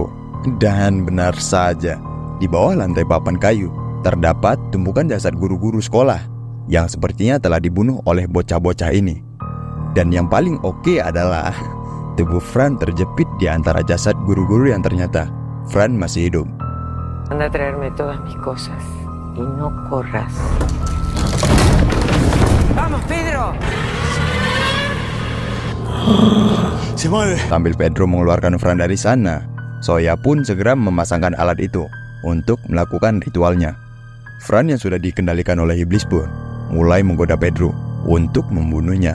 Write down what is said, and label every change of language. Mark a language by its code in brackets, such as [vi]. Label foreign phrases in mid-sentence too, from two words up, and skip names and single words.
[id] Dan benar saja, di bawah lantai papan kayu terdapat tumpukan jasad guru-guru sekolah yang sepertinya telah dibunuh oleh bocah-bocah ini. Dan yang paling oke adalah tubuh Fran terjepit di antara jasad guru-guru yang ternyata Fran masih hidup. [es] Anda a traerme todas mis cosas y no corras. Vamos, Pedro. [id] Sambil Pedro mengeluarkan Fran dari sana, Soya pun segera memasangkan alat itu untuk melakukan ritualnya. Fran yang sudah dikendalikan oleh iblis pun mulai menggoda Pedro untuk membunuhnya.